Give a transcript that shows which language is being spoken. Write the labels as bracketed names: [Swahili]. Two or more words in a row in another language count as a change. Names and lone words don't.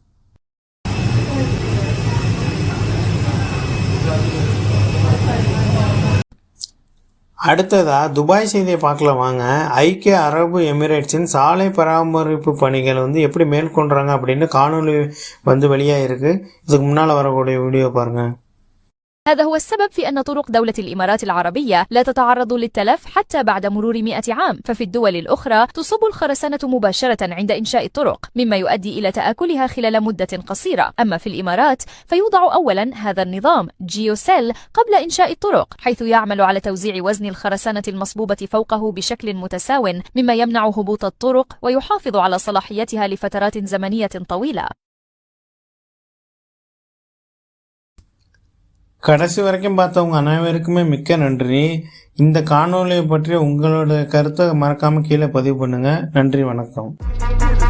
[Tamil] அடுத்ததா துபாய் செய்தியை பார்க்கலாம் வாங்க. ஐக்கிய அரபு எமிரேட்ஸின் சாலை பராமரிப்பு பணிகள் எப்படி மேற்கொள்றாங்க அப்படின்னு காணொலி வெளியாயிருக்கு. இதுக்கு முன்னால் வரக்கூடிய வீடியோ பாருங்க. [Arabic] هذا هو السبب في أن طرق دولة الإمارات العربية لا تتعرض للتلف حتى بعد مرور 100 عام، ففي الدول الأخرى تصب الخرسانة مباشرة عند إنشاء الطرق، مما يؤدي إلى تآكلها خلال مدة قصيرة. أما في الإمارات فيوضع أولا هذا النظام جيوسيل قبل إنشاء الطرق، حيث يعمل على توزيع وزن الخرسانة المصبوبة فوقه بشكل متساو، مما يمنع هبوط الطرق ويحافظ على صلاحيتها لفترات زمنية طويلة. [Tamil] கடைசி வரைக்கும் பார்த்தவங்க அனைவருக்குமே மிக்க நன்றி. இந்த காணொலியை பற்றி உங்களோட கருத்தை மறக்காமல் கீழே பதிவு பண்ணுங்கள். நன்றி, வணக்கம்.